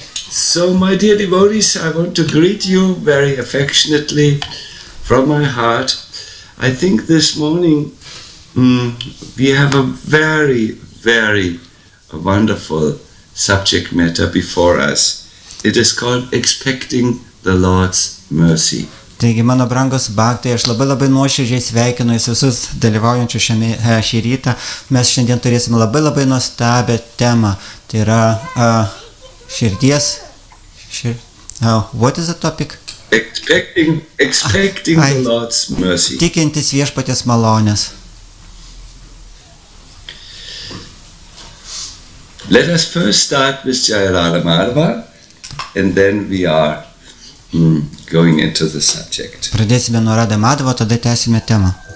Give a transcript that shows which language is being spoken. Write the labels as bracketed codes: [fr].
[en] So, my dear devotees, I want to greet you very affectionately from my heart. I think this morning we have a very, very wonderful subject matter before us. It is called expecting the Lord's mercy. [lt] Taigi, mano brangus bhaktai, aš labai nuoširdžiai sveikinu jūs visus dalyvaujančius šį rytą. Mes šiandien turėsime labai nuostabią temą. Tai yra širdies. [en] What is the topic? Expecting the Lord's mercy. [lt] Tikintis viešpaties malonės. [en] Let us first start with Jayarada Madhava, and then we are going into the subject. [lt] Pradėsime nuo Radha Madhava, tada tęsime temą.